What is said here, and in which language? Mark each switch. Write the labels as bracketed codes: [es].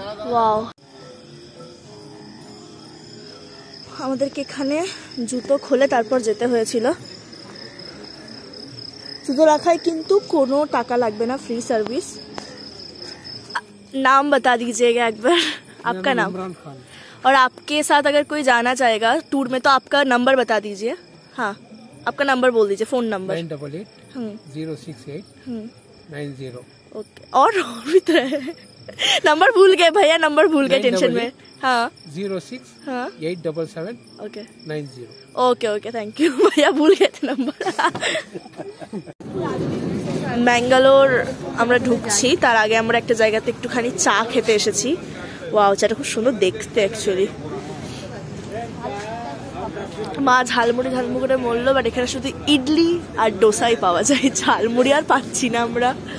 [bn] Wow, আমাদেরকে এখানে জুতো খুলে তারপর যেতে হয়েছিল। জুতো রাখায় কিন্তু কোনো টাকা লাগবে না, [en] Free service. [hi] नाम बता दीजिएगा एक बार, आपका नाम और आपके साथ अगर कोई जाना चाहेगा टूर में तो आपका नंबर बता दीजिए। हाँ, आपका नंबर बोल दीजिए, फोन नंबर। 988-068-90। ओके, और भी तो है। नंबर भूल गए भैया, नंबर भूल गए टेंशन में। हाँ 06-877 okay 90। Okay okay, thank you भैया, भूल गए थे नंबर। [bn] ব্যাঙ্গালোর আমরা ঢুকছি, তার আগে আমরা একটা জায়গাতে একটুখানি চা খেতে এসেছি। ওয়াও, চাটা খুব সুন্দর দেখতে অ্যাকচুয়ালি। মা ঝালমুড়ি ঝালমুড়ি বললো, বাট এখানে শুধু ইডলি আর ডোসাই পাওয়া যায়, ঝালমুড়ি আর পাচ্ছি না আমরা।